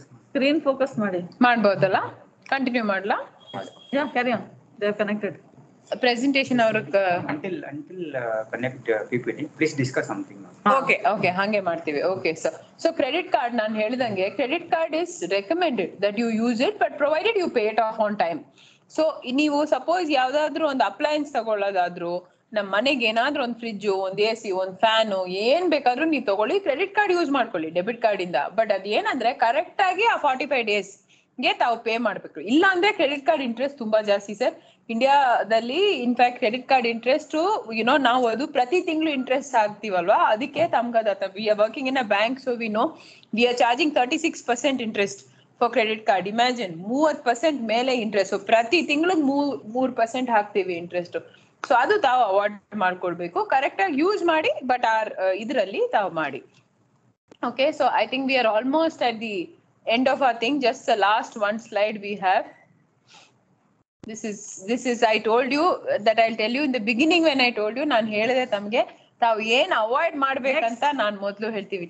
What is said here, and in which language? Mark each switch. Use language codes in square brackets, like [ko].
[kn] Screen focus ಮಾಡಿ. ಮಾಡ್ಬೋದಲ್ಲ? Continue ಮಾಡ್ಲಾ? [en] Yeah, carry on. They are connected. [kn] Presentation ಅವ್ರಿಗೆ [en] Until connect PPT, please discuss something. [kn] Okay ಹಂಗೆ ಮಾಡ್ತೀವಿ. Okay sir. [en] so credit card [kn] ನಾನು ಹೇಳಿದಂಗೆ [en] Credit card is recommended that you use it but provided you pay it off on time. [kn] So ನೀವು suppose ಯಾವ್ದಾದ್ರು ಒಂದು appliances ತಗೊಳ್ಳೋದಾದ್ರು, ನಮ್ಮ ಮನೆಗೆ ಏನಾದ್ರೂ ಒಂದು ಫ್ರಿಡ್ಜ್, ಒಂದು AC, ಒಂದು ಫ್ಯಾನು, ಏನ್ ಬೇಕಾದ್ರೂ ನೀವು ತಗೊಳ್ಳಿ, ಕ್ರೆಡಿಟ್ ಕಾರ್ಡ್ ಯೂಸ್ ಮಾಡ್ಕೊಳ್ಳಿ ಡೆಬಿಟ್ ಕಾರ್ಡ್ ಇಂದ. ಬಟ್ ಅದೇನಂದ್ರೆ ಕರೆಕ್ಟ್ ಆಗಿ ಆ 45 days ಗೆ ತಾವು ಪೇ ಮಾಡ್ಬೇಕು. ಇಲ್ಲ ಅಂದ್ರೆ ಕ್ರೆಡಿಟ್ ಕಾರ್ಡ್ ಇಂಟ್ರೆಸ್ಟ್ ತುಂಬಾ ಜಾಸ್ತಿ ಸರ್ ಇಂಡಿಯಾದಲ್ಲಿ. ಇನ್ಫ್ಯಾಕ್ಟ್ ಕ್ರೆಡಿಟ್ ಕಾರ್ಡ್ ಇಂಟ್ರೆಸ್ಟ್ ನಾವು ಅದು ಪ್ರತಿ ತಿಂಗಳು ಇಂಟ್ರೆಸ್ಟ್ ಆಗ್ತೀವಲ್ವಾ, ಅದಕ್ಕೆ ತಮ್ಗದ [en] We are working in a bank, so we know we are charging 36% interest for credit card. [kn] Imagine 30% ಮೇಲೆ ಇಂಟ್ರೆಸ್ಟ್. ಪ್ರತಿ ತಿಂಗಳು 3% ಹಾಕ್ತೀವಿ ಇಂಟ್ರೆಸ್ಟ್. ಸೊ ಅದು ತಾವು ಅವಾಯ್ಡ್ ಮಾಡ್ಕೊಳ್ಬೇಕು. ಕರೆಕ್ಟ್ ಆಗಿ ಯೂಸ್ ಮಾಡಿ, ಬಟ್ ಇದರಲ್ಲಿ ತಾವು ಮಾಡಿ. [en] Okay, so I think we are almost at the end of our thing. Just the last one slide we have. This is I told you that I'll tell you in the beginning when I told you [kn] ನಾನು ಹೇಳಿದೆ ತಮಗೆ ತಾವು ಏನ್ avoid ಮಾಡ್ಬೇಕಂತ ನಾನು ಮೊದಲು ಹೇಳ್ತೀವಿ.